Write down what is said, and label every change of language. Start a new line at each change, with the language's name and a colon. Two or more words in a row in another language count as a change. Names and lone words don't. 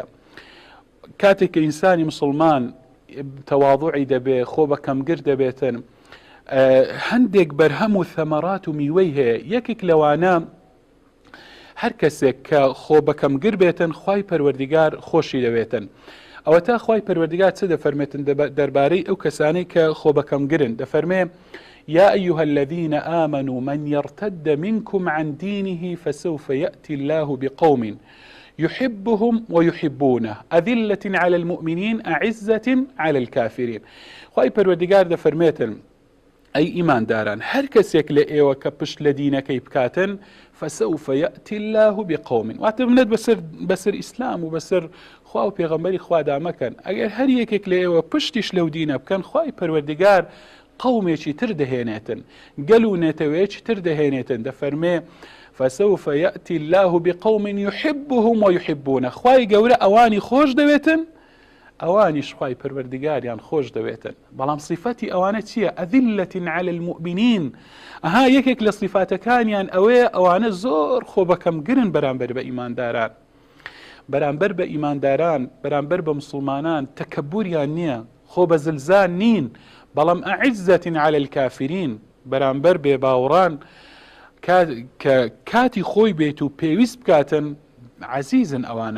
Central Kurdish: کاتێک کە ئینسانی مسلمان تەواضعی دەبێ خۆ بەکەمگر دەبێتن، هەندێک بەرهەم و ثەمەرات و میوەی هەیە. یەکێک لەوانە هەر کەسێک کە خۆ بەکەمگر بێتن خوای پەروەردگار خۆشی دەوێتن. ئەوە تا خوای پەروەردگار چ دەفەرمێتن دەربارەی ئەو کەسانەی کە خۆ بەکەمگرن؟
Arabic: دەفەرمێ يا أيها الذين آمنوا من يرتد منكم عن دينه فسوف يأتي الله بقوم يحبهم ويحبونه أذلة على المؤمنين أعزة على الكافرين.
Central Kurdish: خوای پەروەردگار دەفەرمێتن ئەی ئیمانداران، هەر کەسێک لە ئێوە کە پشت لە دینەکەی بکاتن
Arabic: فسوف يأتي الله بقوم،
Central Kurdish: واتە بنێت بەسەر ئیسلام و بەسەر خوا و پێغەمبەری خوادا مەکەن. ئەگەر هەر یەکێک لە ئێوە پشتیش لەو دینە بکەن، خوای پەروەردگار قومێکی تر دەهێنێتن، گەل و نێتەوەیەکی تر دەهێنێتن.
Arabic: دەفەرمێ فسوف يأتي الله بقوم يحبهم ويحبونه،
Central Kurdish: خوای گەورە ئەوانی خۆش دەوێتن، ئەوانیش خوای پەروەردگاریان خۆش دەوێتن. بەڵام صفەتی ئەوانە چییە؟
Arabic: ئەذلة على المؤمنین.
Central Kurdish: یەکێک لە صفاتەکانیان ئەوەیە ئەوانە زۆر خۆ بەکەمگرن بەرامبەر بە ئیمانداران، بەرامبەر بە ئیمانداران، بەرامبەر بە مسلمانان تەکەبوریان نییە، خۆ بە زلزان نین، بەڵام
Arabic: ئەعزة على الكافرین،
Central Kurdish: بەرامبەر بێباوەڕان کاتی خۆی بێت و پێویست بکاتن عەزیزن ئەوانە.